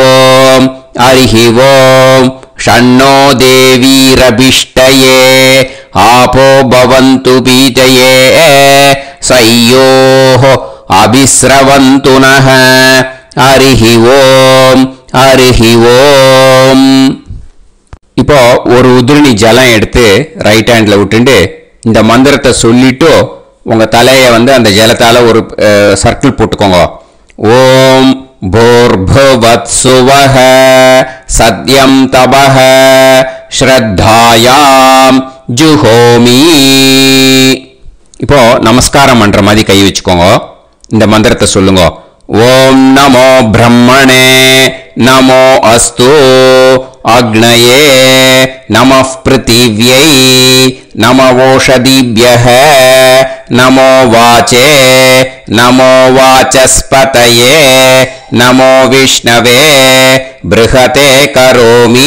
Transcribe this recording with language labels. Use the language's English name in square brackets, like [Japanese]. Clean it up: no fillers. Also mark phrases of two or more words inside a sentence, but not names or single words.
[Sanskrit] ओम् षण्णो देवीरभिष्टये आपो भवन्तु पीतये सयोः अभिस्रवन्तु नः हरिः ओम् [Tamil] இப்போ ஒரு உதிரணி ஜலம் எடுத்து [English] right handல [Tamil] விட்டுட்டு இந்த மந்திரத்தை சொல்லிட்டு உங்க தலையை அந்த ஜலத்தால ஒரு சர்க்கிள் போட்டுக்கோங்க. [Sanskrit] ஓம் भूर्भुवत्सुवः सत्यं तपः श्रद्धायां जुहोमि. [Tamil] இப்போ நமஸ்காரம் பண்ற மாதிரி கை வச்சுக்கோங்க. இந்த மந்திரத்தை சொல்லுங்க. [Sanskrit] ओं नमो ब्रह्मणे नमो अस्तु अग्नये नमः पृथिव्यै नमो ओषधीभ्यः नमो वाचे नमो वाचस्पतये नमो विष्णवे बृहते करोमि.